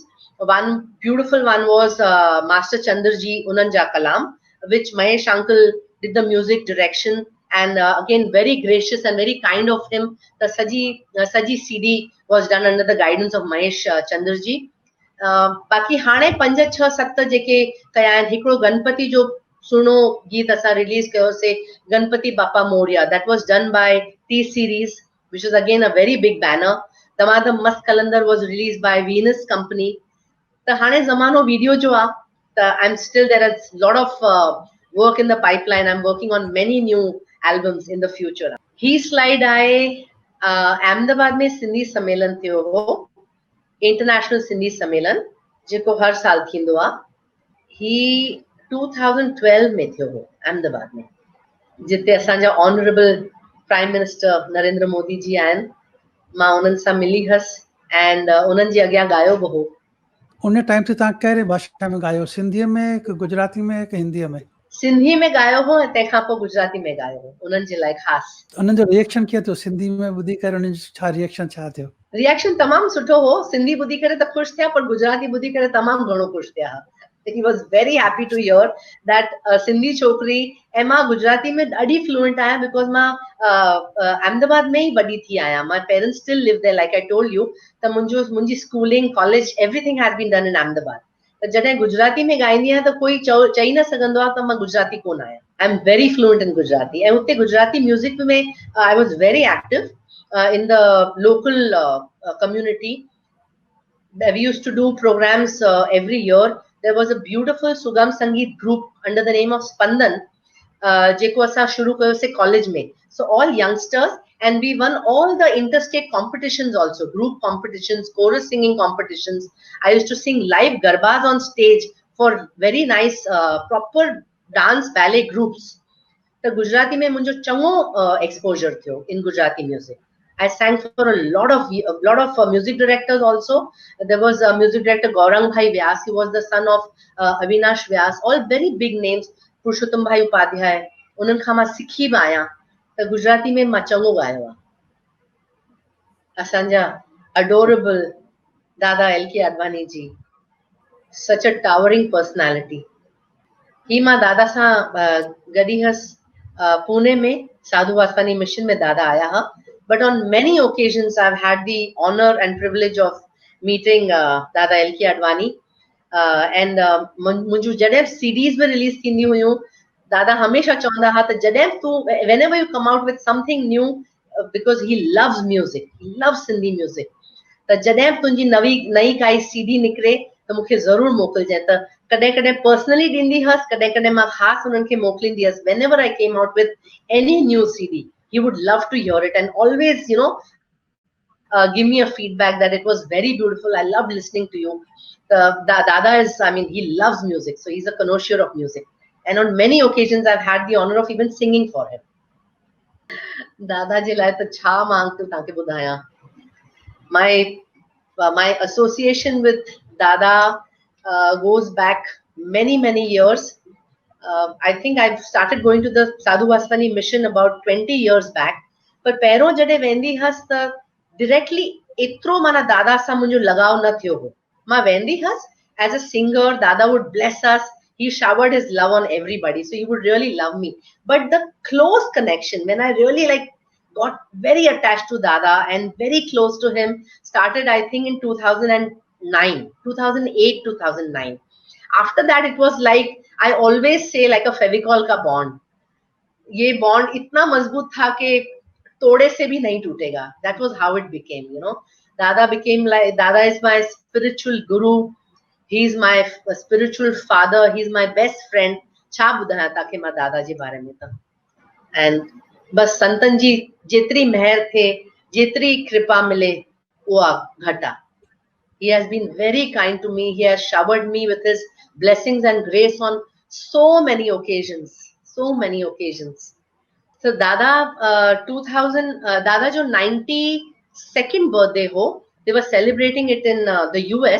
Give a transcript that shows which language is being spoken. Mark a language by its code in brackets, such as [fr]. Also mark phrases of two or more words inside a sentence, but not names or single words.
[en] One beautiful one was Master Chandraji Unanja Kalam, which Mahesh uncle did the music direction, and again very gracious and very kind of him. The Saji CD was done under the guidance of Mahesh Chandraji. [sd] बाक़ी हाणे 5-6-7 जेके कया आहिनि, हिकिड़ो गणपति जो सुहिणो गीत असां रिलीज़ कयोसीं, [mr] गणपति बापा मोरिया, [en] That was done by T Series, which is again a very big banner. दमादम मस्त कलंदर was released by Venus Company. [sd] त हाणे ज़मानो वीडियो जो आहे, त [en] I'm still there is lot of work in the pipeline. I'm working on many new albums in the future. [sd] ही स्लाइड आहे अहमदाबाद में सिंधी सम्मेलन थियो हो, इंटरनेशनल सिंधी सम्मेलन, जेको हर साल थींदो आहे। ही 2012 में थियो हो अहमदाबाद में, जिते असांजा [en] honorable prime minister [sd] नरेंद्र मोदी जी आहिनि। मां उन्हनि सां मिली हुअसि एंड उन्हनि जे अॻियां गायो बि हो। उन टाइम ते तव्हां कहिड़े भाषा में गायो? सिंधीअ में कि गुजराती में कि हिंदीअ में? सिंधी में गायो हो ऐं तंहिंखां पोइ गुजराती में गायो हो, उन्हनि जे लाइ ख़ासि। उन्हनि जो रिएक्शन कीअं थियो? सिंधी में ॿुधी करे उन्हनि जो छा रिएक्शन छा थियो? रिएक्शन तमामु सुठो हो। सिंधी ॿुधी करे त ख़ुशि थिया, पर गुजराती ॿुधी करे तमामु घणो ख़ुशि थिया। [en] He was very happy to hear that [sd] सिंधी छोकिरी, ऐं मां गुजराती में ॾाढी फ्लुएंट आहियां बिकॉज़ मां अहमदाबाद में ई वॾी थी आहियां। [en] My parents still live there, like I told you. [sd] त मुंहिंजी स्कूलिंग, कॉलेज, [en] everything has been done in Ahmedabad. [sd] त जॾहिं गुजराती में गाईंदी आहियां त कोई चई न सघंदो आहे त मां गुजराती कोन आहियां। [en] I am very fluent in Gujarati. [sd] ऐं हुते गुजराती म्यूज़िक में [en] I was very active in the local community. We used to do programs every year. There was a beautiful Sugam Sangeet group under the name of Spandan, [sd] जेको असां शुरू कयोसीं कॉलेज में. [en] So all youngsters, and we won all the interstate competitions also, group competitions, chorus singing competitions. I used to sing live garbas on stage for very nice proper dance ballet groups. The Gujarati [sd] में मुंहिंजो चङो exposure थियो [en] in Gujarati music. I sang for a lot of music directors also. There was a music director Gaurang Bhai Vyas. He was the son of Avinash Vyas. All very big names. Purushottam Bhai Upadhyay. [sd] उन्हनि खां मां सिखी बि आहियां। त गुजराती में मां चङो गायो आहे। असांजा adorable दादा LK Advani जी, [en] such a towering personality. [sd] ही मां दादा सां गॾी हुअसि पुणे में, साधु वासवानी मिशन में दादा आया हा। [en] But on many occasions, I've had the honor and privilege of meeting Dada LK Advani. [sd] एंड मुंहिंजूं जॾहिं सीडीज़ में रिलीज थींदी हुयूं, दादा हमेशा चवंदा हुआ त जॾहिं तूं [en] whenever you come out with something new, because he loves music, he loves Sindhi music, [sd] त जॾहिं तुंहिंजी नई काई सीडी निकिरे त मूंखे ज़रूर मोकिलिजांइ। त कॾहिं कॾहिं पर्सनली ॾींदी हुअसि, कॾहिं कॾहिं मां ख़ासि उन्हनि खे मोकिलींदी हुअसि। [en] whenever I came out with any new CD, he would love to hear it and always, give me a feedback that it was very beautiful. I loved listening to you. Dada is, I mean, he loves music, so he's a connoisseur of music. And on many occasions, I've had the honor of even singing for him. [sd] दादा जी लाइ तो छा मांगतू ताके ॿुधायां. [en] My association with Dada goes back many years. I think I've started going to the Sadhu Vaswani mission about 20 years back. [sd] But पहिरों जॾहिं वेंदी हुअसि त directly एतिरो माना दादा सां मुंहिंजो लगाव न थियो हो। मां वेंदी हुअसि [en] as a singer, Dada would bless us. He showered his love on everybody, so he would really love me. But the close connection, when I really got very attached to Dada and very close to him, started I think in 2009, 2008, 2009. After that, it was like, I always say, like a Fevicol ka bond. [hi] ये bond इतना मजबूत था कि तोड़े से भी नहीं टूटेगा. [en] That was how it became, Dada became like, Dada is my spiritual guru. He's my spiritual father. He's my best friend. [sd] छा ॿुधायां तव्हांखे मां दादा जे बारे में त. And बस संतन जी जेतिरी महर थे, जेतिरी कृपा मिले, उहा घटि आहे. [en] He has been very kind to me. He has showered me with his blessings and grace on so many occasions. So many occasions. So Dada, 2000, Dada jo 92nd birthday ho, they were celebrating it in the US.